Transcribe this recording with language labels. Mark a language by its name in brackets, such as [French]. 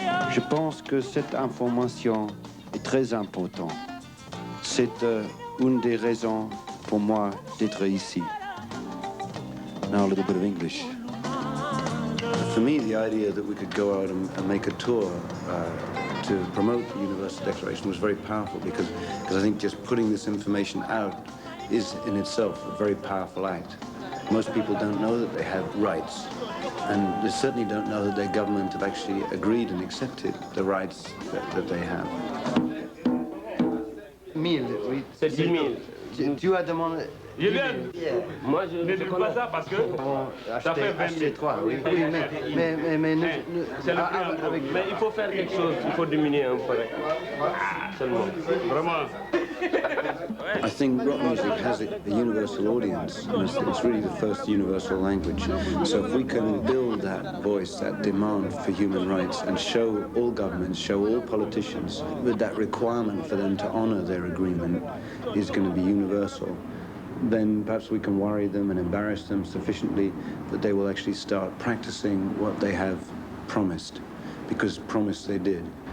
[French] Je pense que cette information est très importante. C'est une des raisons pour moi d'être ici. [English] Now a little bit of English. For me, the idea that we could go out and make a tour to promote the Universal Declaration was very powerful because I think just putting this information out is in itself a very powerful act. Most people don't know that they have rights, and they certainly don't know that their government have actually agreed and accepted the rights that they have. [French] 1000, oui. C'est 10 000. Tu as demandé... Je viens. Moi, je ne dis pas ça parce que ça fait 20 000. Oui, mais C'est le prix en gros. Mais il faut faire quelque chose, il faut diminuer un peu. Seulement. Vraiment. [English] I think rock music has a universal audience, and it's really the first universal language. So if we can build that voice, that demand for human rights, and show all governments, show all politicians that that requirement for them to honor their agreement is going to be universal, then perhaps we can worry them and embarrass them sufficiently that they will actually start practicing what they have promised, because promise they did.